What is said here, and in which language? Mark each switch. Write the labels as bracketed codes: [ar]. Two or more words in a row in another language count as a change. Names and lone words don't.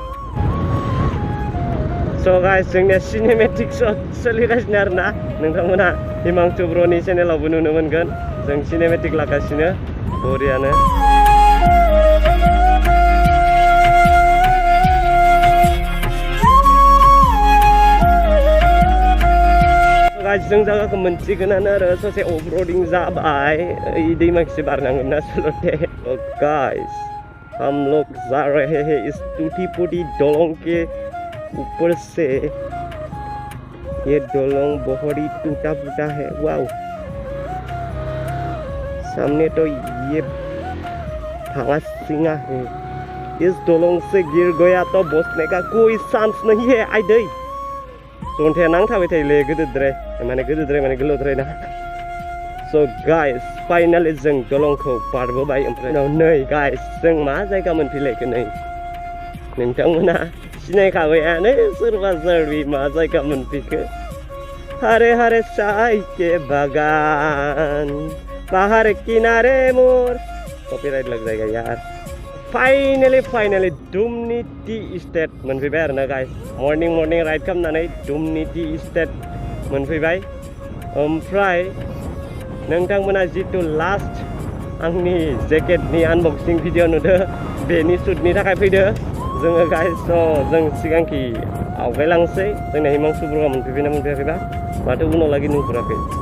[brx] So guys जोंनिया [en] cinematic shot [brx] सोलिगासिनो आरोना नोंथांमोना हिमांशु ब्रनि चेनेलावबो नुनो मोनगोन जों सिनेमेटिक लागासिनो बरियानो. जों जायगाखौ मोनसिगोनानो आरो ससे अफर'डिं जाबाय दैमाखिसो बारनांगोन ना सल'थे. [hi] गाइस हम लोग जा रहे हैं इस टूटी फूटी दलों के ऊपर से. ये दलों बहुत ही टूटा फूटा है. वाओ सामने तो ये भांगा सिंगा है. इस दलों से गिर गया तो बचने का कोई चांस नहीं है. [brx] आई दै जन्थाया नांथाबाय थायोलै गोदोद्राय माने गोलावद्राय ना. [en] so guys [brx] फाइनालि जों दलंखौ बारबोबाय ओमफ्राय नै गाइस जों मा जायगा मोनफैलायखो नै नोंथांमोना सिनायखाबायानो सोरबा सोरबि मा जायगा मोनफैखो [hi] हरे हरे चाय के बागान बाहर किनारे मोर कॉपीराइट लग जाएगा [brx] यार फाइनली दुमनि [en] tea estate [brx] मोनफैबाय आरोना गाइस [en] morning ride [brx] खालामनानै दुमनि [en] tea estate [brx] मोनफैबाय ओमफ्राय नोंथांमोना जितु लास्ट आंनि जेकेटनि [en] unboxing video [brx] नुदो बेनि शुटनि थाखाय फैदो जोङो गाइस जों सिगांखि आवगायलांसै जोंना हिमांशु बरुवा मोनफैबायना मोनफैयाखैबा माथो उनाव लागि नुहुराखै